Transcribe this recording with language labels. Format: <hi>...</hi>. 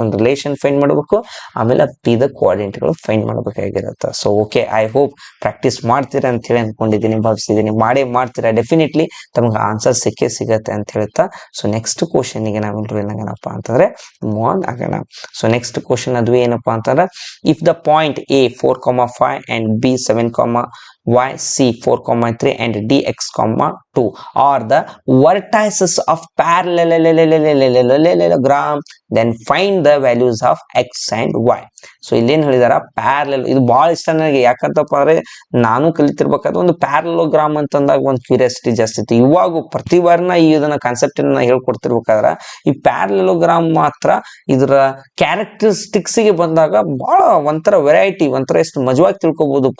<kn>ಒಂದು relation find ಮಾಡ್ಬೇಕು, ಆಮೇಲೆ P the ಕೋಆರ್ಡಿನೇಟ್ಗಳು find ಮಾಡ್ಬೇಕಾಗಿರುತ್ತೆ. So okay, I hope practice ಮಾಡ್ತೀರಾ ಅಂತ ಹೇಳಿ ಅನ್ಕೊಂಡಿದ್ದೀನಿ, ಭಾವಿಸಿದ್ದೀನಿ. ಮಾಡ್ತೀರಾ, ಡೆಫಿನೆಟ್ಲಿ ತಮಗೆ ಆನ್ಸರ್ ಸಿಗತ್ತೆ ಅಂತ ಹೇಳ್ತಾ. ಸೊ ನೆಕ್ಸ್ಟ್ ಕ್ವಶನ್ ಗೆ ನಾವೆಲ್ಲರೂ ಏನಾಗೋಣಪ್ಪ ಅಂತಂದ್ರೆ ಮೂವ್ ಆನ್ ಆಗೋಣ. ಸೊ ನೆಕ್ಸ್ಟ್ ಕ್ವಶನ್ ಅದು ಏನಪ್ಪಾ ಅಂತಂದ್ರೆ,</kn> <en>If the point A 4,5 and B 7,y, c 4,3 and d x,2 are the vertices of parallelogram, then find the values of x and y.</en> <kn>So ಇಲ್ಲೇನ್ ಹೇಳಿದಾರ, parallel. ಇದು ಬಹಳ ಇಷ್ಟ ನನಗೆ, ಯಾಕಂತಪ್ಪ ಅಂದ್ರೆ ನಾನು ಕಲಿತಿರ್ಬೇಕಾದ್ರೆ ಒಂದು ಪ್ಯಾರಲೋಗ್ರಾಮ್ ಅಂತಂದಾಗ ಒಂದು ಕ್ಯೂರಿಯಾಸಿಟಿ ಜಾಸ್ತಿ ಇತ್ತು. ಇವಾಗ ಪ್ರತಿ ವಾರನ ಇದನ್ನ ಕಾನ್ಸೆಪ್ಟ್ ಹೇಳ್ಕೊಡ್ತಿರ್ಬೇಕಾದ್ರೆ ಈ ಪ್ಯಾರಲೋಗ್ರಾಮ್ ಮಾತ್ರ ಇದರ ಕ್ಯಾರೆಕ್ಟರಿಸ್ಟಿಕ್ಸ್ ಗೆ ಬಂದಾಗ ಬಹಳ ಒಂಥರ ವೆರೈಟಿ, ಒಂಥರ ಎಷ್ಟು ಮಜವಾಗಿ ತಿಳ್ಕೊಬಹುದು.</kn>